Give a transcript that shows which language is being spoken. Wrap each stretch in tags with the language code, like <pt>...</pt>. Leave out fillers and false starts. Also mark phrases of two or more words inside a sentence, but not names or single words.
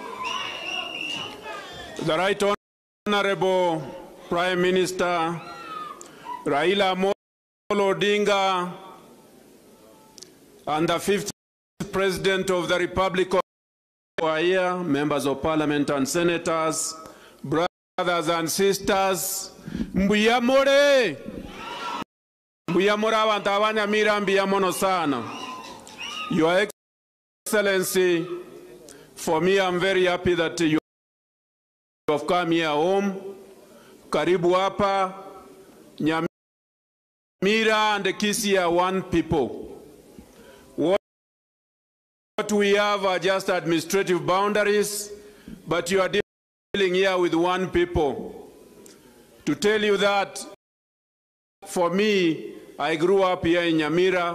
<en>The Right Honorable Prime Minister Raila Odinga and the 5th President of the Republic of Kenya, members of Parliament and Senators, brothers and sisters,</en> <guz>mbuyamore abantu abanyamira mbiyamono sana.</guz> <en>Your Excellency, for me, I'm very happy that you have come here home.</en> <sw>Karibu hapa,</sw> <en>Nyamira and Kisii are one people. What we have are just administrative boundaries, but you are dealing here with one people. To tell you that, for me, I grew up here in Nyamira.</en>